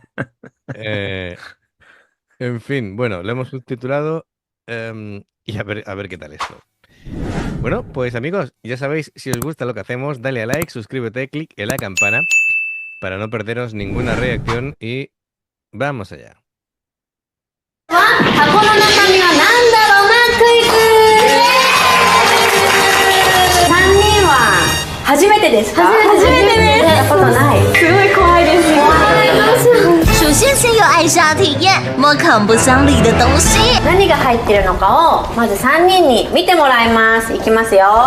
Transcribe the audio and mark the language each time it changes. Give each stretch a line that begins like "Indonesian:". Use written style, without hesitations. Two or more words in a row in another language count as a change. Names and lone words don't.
Spanish: Eh, en fin, bueno, lo hemos subtitulado y a ver qué tal esto. Bueno, pues amigos, ya sabéis, si os gusta lo que hacemos, dale a like, suscríbete, clic en la campana para no perderos ninguna reacción y vamos allá.
Chinese: 首先，先有艾莎体验摸孔不相离的东西。
Japanese: 何が入ってるのかをまず3人に見てもらいます。いきますよ。